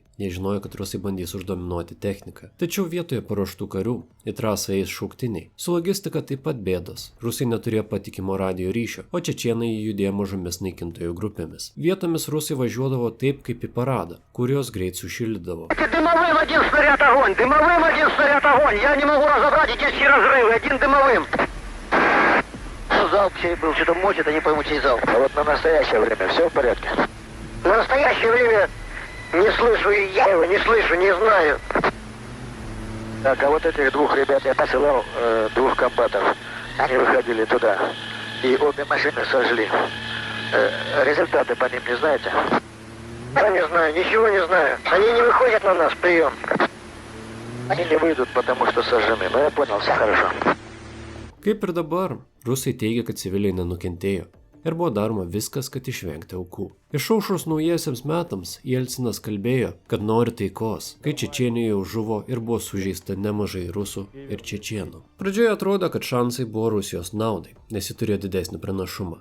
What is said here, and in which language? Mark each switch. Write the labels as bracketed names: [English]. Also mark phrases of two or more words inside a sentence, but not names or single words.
[Lithuanian] Jie žinojo, kad rusai bandys uždominuoti techniką. Tačiau vietoje paruoštų karių į trasą eis šauktiniai. Su logistika taip pat bėdos. Rusai neturėjo patikimo radio ryšio, o čečėnai judėjo mažomis naikintojų grupėmis. Vietomis rusai važiuodavo taip kaip į paradą, kurios greit sušildydavo. [Russian] Дымовым один снаряд огонь! Дымовым один снаряд огонь! Я не могу разобрать эти все разрывы! Один дымовым! Залп чей был, что-то мочит, я не пойму, чей залп. А вот на настоящее время все в порядке? На настоящее время не слышу, и я его не слышу, не знаю. Так, а вот этих двух ребят я посылал, двух комбатов. Они выходили туда, и обе машины сожгли. Результаты по ним не знаете? Я не знаю, ничего не знаю. Они не выходят на нас, прием. Они не выйдут, потому что сожжены. Но я понял, все хорошо. [Lithuanian] Kaip ir dabar, rusai teigia, kad civiliai nenukentėjo ir buvo daroma viskas, kad išvengti aukų. Išaušus naujiesiems metams, Jelcinas kalbėjo, kad nori taikos, kai Čečėnijoje žuvo ir buvo sužeista nemažai rusų ir čečėnų. Pradžioje atrodo, kad šansai buvo Rusijos naudai, nes ji turėjo didesnį pranašumą.